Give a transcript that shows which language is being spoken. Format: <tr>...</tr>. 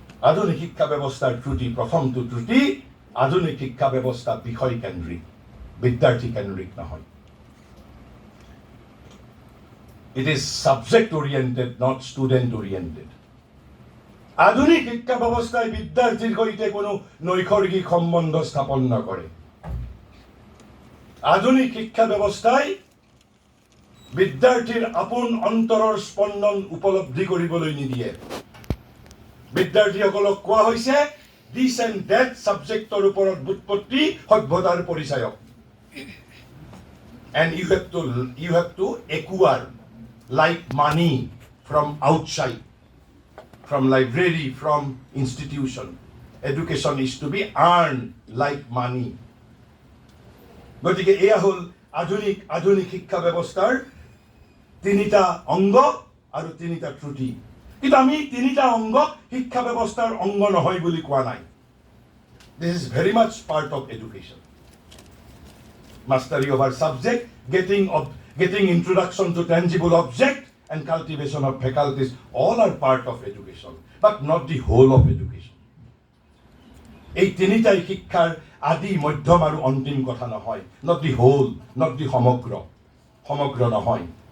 <as>আধুনিক শিক্ষা ব্যৱস্থাৰ ত্ৰুটি, প্ৰথমটো ত্ৰুটি, আধুনিক শিক্ষা ব্যৱস্থা বিষয় কেন্দ্ৰিক, বিদ্যাৰ্থী কেন্দ্ৰিক নহয়।</as> <en>It is subject oriented, not student oriented.</en> <as>আধুনিক শিক্ষা ব্যৱস্থাই বিদ্যাৰ্থীৰ সৈতে কোনো নৈসৰ্গিক সম্বন্ধ স্থাপন নকৰে। আধুনিক শিক্ষা ব্যৱস্থাই বিদ্যাৰ্থীৰ আপোন অন্তৰৰ স্পন্দন উপলব্ধি কৰিবলৈ নিদিয়ে। বিদ্যাৰ্থীসকলক কোৱা হৈছে</as> <en>this and that ছাবজেক্টৰ</en> <as>ওপৰত বুৎপত্তি সভ্যতাৰ পৰিচায়ক।</as> <en>And you have to acquire like money from outside, from library, from institution. Education is to be earned like money.</en> <as>গতিকে এয়া হ'ল আধুনিক শিক্ষা ব্যৱস্থাৰ তিনিটা অংগ আৰু তিনিটা ত্ৰুটি। কিন্তু আমি তিনিটা অংগ শিক্ষা ব্যৱস্থাৰ অংগ নহয় বুলি কোৱা নাই।</as> <en>This is very much part of education. Mastery of our subject, getting introduction to tangible object, and cultivation of faculties, all are part of education, but not the whole of education.</en> <as>এই তিনিটাই শিক্ষাৰ আদি মধ্যম আৰু অন্তিম কথা নহয়।</as> <en>not the whole, not the</en> <as>সমগ্ৰ নহয়।</as>